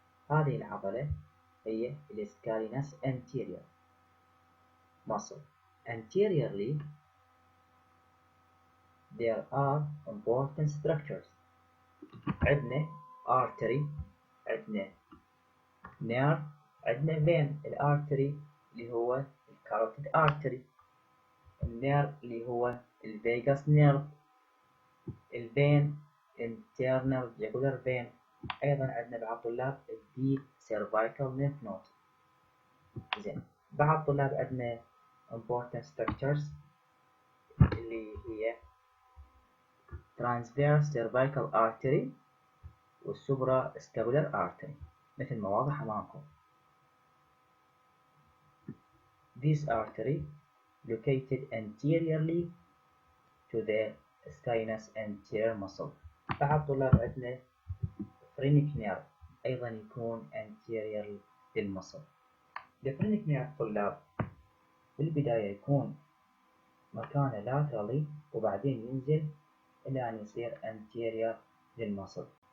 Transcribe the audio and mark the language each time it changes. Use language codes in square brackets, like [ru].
[ar] هذه العضلة هي Scalenus anterior muscle. [en] Anteriorly there are important structures. [ar] عندنا artery، عندنا nerve، عندنا vein. الارتري اللي هو الكاروتيد artery، النيرف اللي هو الفيجاس نيرف، الفين internal jugular vein. أيضا عندنا بعض طلاب deep cervical lymph node. زين، بعض طلاب عندنا important structures اللي هي transverse cervical artery والسوبرا scapular artery مثل ما واضح أمامكم. [en] This artery located anteriorly to the Scalenus anterior muscle. [ar] بعض طلاب عندنا phrenic nerve أيضا يكون anterior للمصل. الphrenic nerve طلاب بالبداية يكون مكانه laterally وبعدين ينزل إلى أن يصير anterior للمصل.